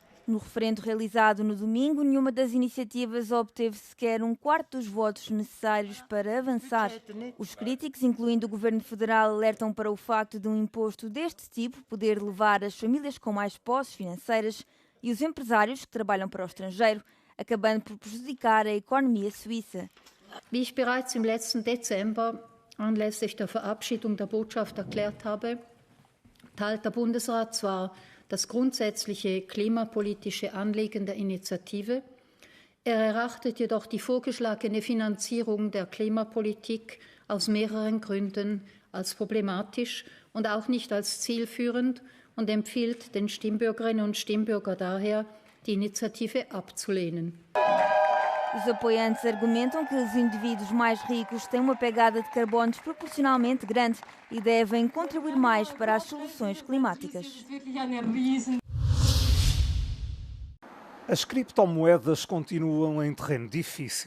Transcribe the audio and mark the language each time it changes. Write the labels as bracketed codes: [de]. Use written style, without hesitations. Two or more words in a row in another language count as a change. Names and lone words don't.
[pt] No referendo realizado no domingo, nenhuma das iniciativas obteve sequer 1/4 dos votos necessários para avançar. Os críticos, incluindo o governo federal, alertam para o facto de um imposto deste tipo poder levar as famílias com mais posses financeiras e os empresários que trabalham para o estrangeiro, acabando por prejudicar a economia suíça. [de] Wie ich bereits im letzten Dezember anlässlich der Verabschiedung der Botschaft erklärt habe, teilt der Bundesrat zwar das grundsätzliche klimapolitische Anliegen der Initiative, erachtet jedoch die vorgeschlagene Finanzierung der Klimapolitik aus mehreren Gründen als problematisch und auch nicht als zielführend und empfiehlt den Stimmbürgerinnen und Stimmbürgern daher, die Initiative abzulehnen. [pt] Os apoiantes argumentam que os indivíduos mais ricos têm uma pegada de carbono desproporcionalmente grande e devem contribuir mais para as soluções climáticas. As criptomoedas continuam em terreno difícil.